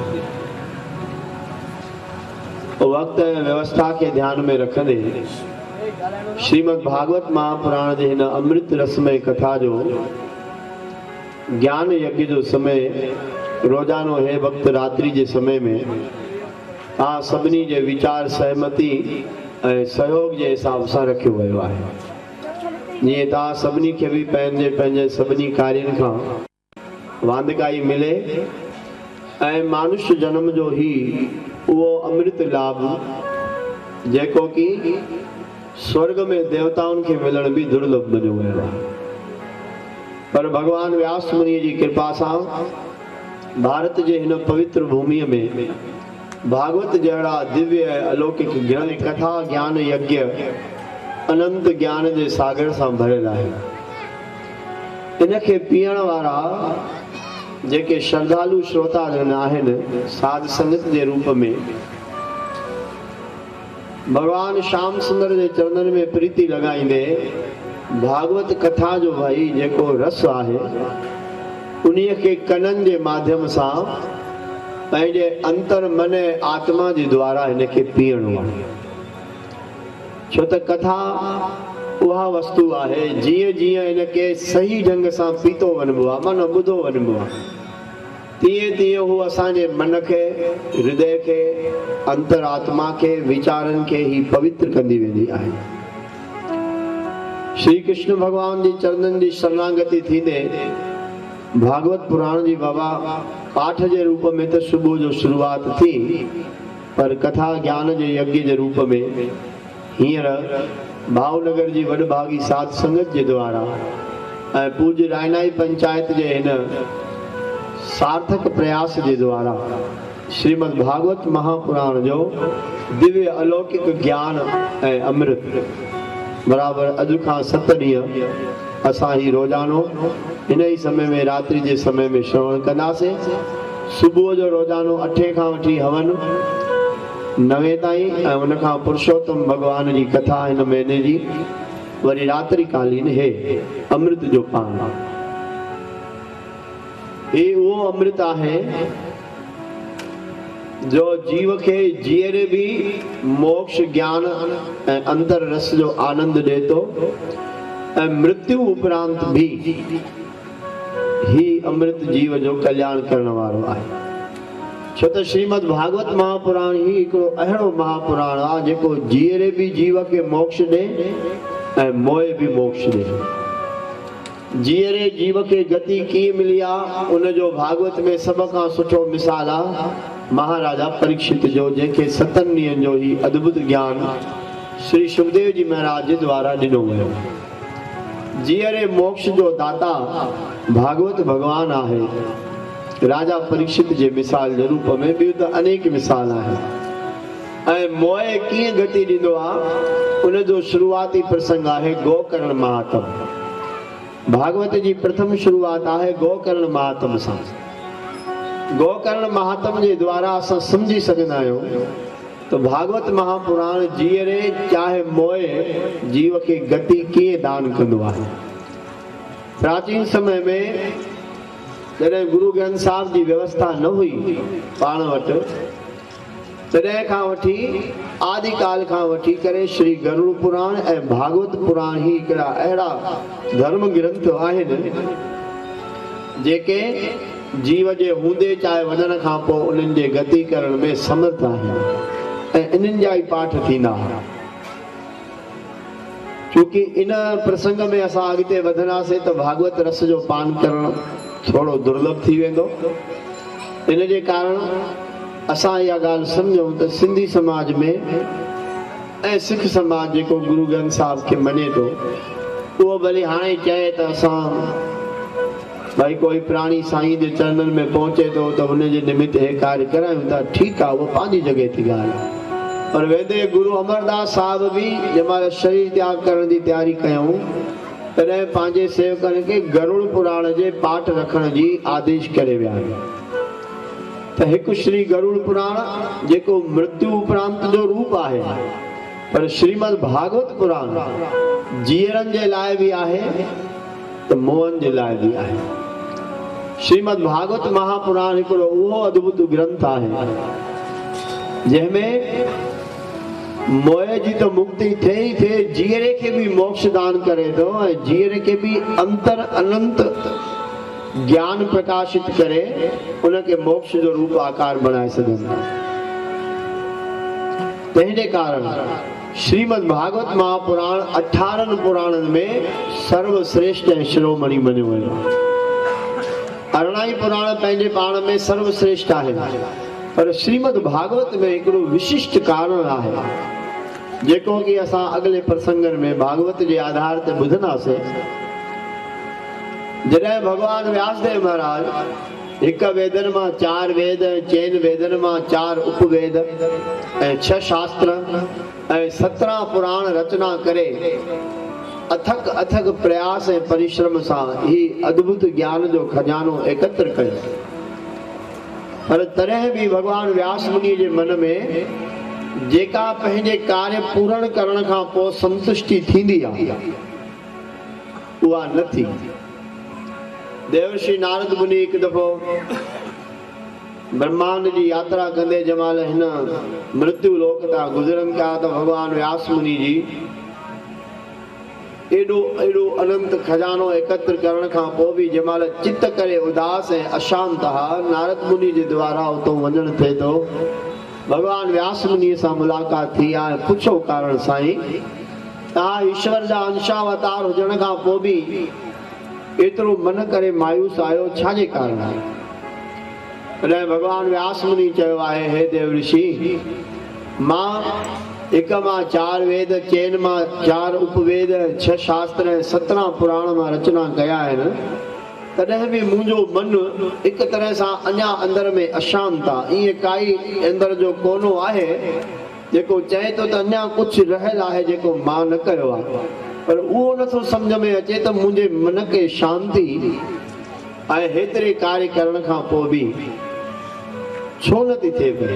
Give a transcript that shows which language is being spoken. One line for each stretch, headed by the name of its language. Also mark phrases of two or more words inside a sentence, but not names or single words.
Sindhi: वक्त व्यवस्था के ध्यान में रखंदे श्रीमद भागवत महापुराण के इन अमृत रसमय कथा जो ज्ञान यज्ञ जो समय रोजानो है वक्त रात्रि के समय में आ सबनी जे विचार सहमति सहयोग के हिसाब से रखियो वियो है। जीअं तव्हां सभिनी खे भी पंहिंजे पंहिंजे सभिनी कार्यनि खां वांदकाई मिले ऐं मानुष्य जन्म जो ही वो अमृत लाभ जेको कि स्वर्ग में देवताउनि खे मिलण भी दुर्लभ बणियो वियो आहे। पर भगवान व्यास मुनि जी कृपा सां भारत जे हिन पवित्र भूमिअ में भागवत जहिड़ा दिव्य अलौकिक ग्रंथ कथा ज्ञान यज्ञ अनंत ज्ञान के सागर से भरियल है। इनके पीअण वारा जेके श्रद्धालु श्रोता जन आहिनि साध संगत के रूप में भगवान श्याम सुंदर के चरणन में प्रीति लगाईंदे भागवत कथा जो भाई जेको रस है उन्हीं के कनन के माध्यम से पंहिंजे अंतर मन आत्मा के द्वारा इनके पीअणो आहे। छो त कथा उहा वस्तु आहे जीअं जीअं इनके सही ढंग से पीतो वञिबो आहे माना ॿुधो वञिबो आहे तीअं तीअं हू असांजे मन के हृदय के अंतरात्मा के विचारन के ही पवित्र कंदी वेंदी आहे। श्री कृष्ण भगवान जी चरणन जी शरणागति थींदे भागवत पुराण जी बाबा पाठ के रूप में तो सुबह जो शुरुआत थी पर कथा ज्ञान के यज्ञ के रूप में हींअर भावनगर जी वडभागी साध संगत के द्वारा पूज्य रायनाई पंचायत के इन सार्थक प्रयास के द्वारा श्रीमद भागवत महापुराण जो दिव्य अलौकिक ज्ञान ए अमृत बराबर अज का 7 ॾींहं असां ही रोजानो इन ही समय में रात्रि के समय में श्रवण कंदासीं। सुबह जो रोजानो 8 खां वठी हवन 9 ताईं उन खां पुरुषोत्तम भगवान की कथा इन महीने की वरी रात्रि कालीन है अमृत जो पान ये वो अमृत है जो जीव के जीअरे भी मोक्ष ज्ञान अंतर रस जो आनंद दे तो मृत्यु उपरांत भी ही अमृत जीव जो कल्याण करने वालो है। छो त श्रीमद भागवत महापुराण ही एक अहिड़ो महापुराण आ जेको जीअरे भी जीव के मोक्ष दे मोए भी मोक्ष दे। जीअरे जीव के गति की मिली आ उन जो भागवत में सब का सुठो मिसाल आ महाराजा परीक्षित जो जेके 7 ॾींहंनि जो ही अद्भुत ज्ञान श्री सुखदेव जी महाराज जे द्वारा ॾिनो वियो। जीअरे मोक्ष जो दाता भागवत भगवान आहे। राजा परीक्षित जे मिसाल जे रूप में भी तो अनेक मिसाल है ऐं मोह कीअं गति ॾींदो आहे उन जो शुरूआती प्रसंग आहे गोकर्ण महात्म। भागवत जी प्रथम शुरूआत आहे गोकर्ण महात्म सां। गोकर्ण महात्म जे द्वारा असां समझी सघंदा आहियूं तो भागवत महापुराण जीअरे चाहे मोह जीव के गति कीअं दान कंदो आहे। प्राचीन समय में जॾहिं गुरु ग्रंथ साहिब जी व्यवस्था न हुई पाण वटि, तॾहिं खां वठी आदिकाल खां वठी करे श्री गरुड़ पुराण ऐं भागवत पुराण ही हिकिड़ा अहिड़ा धर्म ग्रंथ आहिनि जेके जीव जे हूंदे चाहे वञण खां पोइ उन्हनि जे गति करण में समर्थ आहिनि ऐं इन्हनि जा ई पाठ थींदा। क्योंकि इन प्रसंग में असां अॻिते वधंदासीं त भागवत रस जो पान करणु थोड़ो दुर्लभ थी वेंदो। इन जे कारण असां इहा ॻाल्हि सम्झूं त सिंधी समाज में ऐं सिख समाज जेको गुरु ग्रंथ साहिब खे मञे थो उहो भली हाणे चए त असां भाई कोई प्राणी साईं जे चरणनि में पहुचे थो त हुनजे निमित्त हे कार्य करायूं था, ठीकु आहे, उहो पंहिंजी जॻह थी ॻाल्हि। पर वेदे गुरु अमरदास साहिब बि जंहिंमहिल शरीर त्याग करण जी तयारी कयूं तॾहिं पंहिंजे सेवकनि खे गरुड़ पुराण जे पाठ रखण जी आदेश करे विया त हिकु श्री गरुड़ पुराण जेको मृत्यु उपरांत जो रूप आहे, पर श्रीमद भागवत पुराण जीअरनि जे लाइ बि आहे त मोहन जे लाइ बि आहे। श्रीमद भागवत महापुराण हिकिड़ो उहो अद्भुत ग्रंथ आहे जंहिंमें मोह जी तो मुक्ति थे ही थे, जीअरे खे भी मोक्ष दान करे थो ऐं जीअरे खे भी अंतर अनंत ज्ञान प्रकाशित करे उनके मोक्ष जो रूप आकार बनाए सघंदा। तंहिंजे कारण श्रीमद भागवत महापुराण 18 पुराणनि में सर्वश्रेष्ठ ऐं शिरोमणि मञियो वियो। 18 पुराण पंहिंजे पाण में सर्वश्रेष्ठ आहे, पर श्रीमद भागवत में हिकिड़ो विशिष्ट कारण आहे जेको कि असां अगले प्रसंगनि में भागवत जे आधार ते ॿुधंदासीं। जॾहिं भगवान व्यासदेव महाराज हिक वेदन मां 4 वेद, चैन वेदन मां 4 उपवेद ऐं 6 शास्त्र ऐं 17 पुराण रचना करे अथक अथक प्रयास ऐं परिश्रम सां ही अद्भुत ज्ञान जो खजानो एकत्र कयो। पर तॾहिं भी भगवान व्यास मुनि जे मन में जेका पंहिंजे कार्य पूर्ण करण खां पोइ संतुष्टि थींदी आहे उहा न थी। देवर्षि नारद मुनि हिकु दफ़ो ब्रह्मांड जी यात्रा कंदे जमाल हिन मृत्यु लोक तां गुज़रनि पिया त भगवान व्यास मुनि जी एडो एडो अनंत खजानो एकत्र करण खां पोइ भी जमाल चित्त करे उदास ऐं अशांत हा, नारद मुनि जे द्वारा उतो वञण थिए थो। भगवान व्यास मुनि सां मुलाक़ात थी आहे। पुछो कारण साईं, तव्हां ईश्वर जा अंशावतार हुजण खां पोइ भी एतिरो मन करे मायूस आयो, छाजे कारण आहे? तॾहिं भगवान व्यास मुनि चयो आहे, हे देव ऋषि, मां हिक मां 4 वेद, चैन मां 4 उपवेद, 6 शास्त्र ऐं 17 पुराण मां रचना कया आहिनि, तॾहिं भी मुंहिंजो मन हिक तरह सां अञा अंदर में अशांत आहे। ईअं काई अंदर जो कोनो आहे जेको चए थो त अञा कुझु रहियल आहे जेको मां न कयो आहे, पर उहो नथो सम्झ में अचे त मुंहिंजे मन खे शांती ऐं हेतिरे कार्य करण खां पोइ बि छो नथी थिए पई।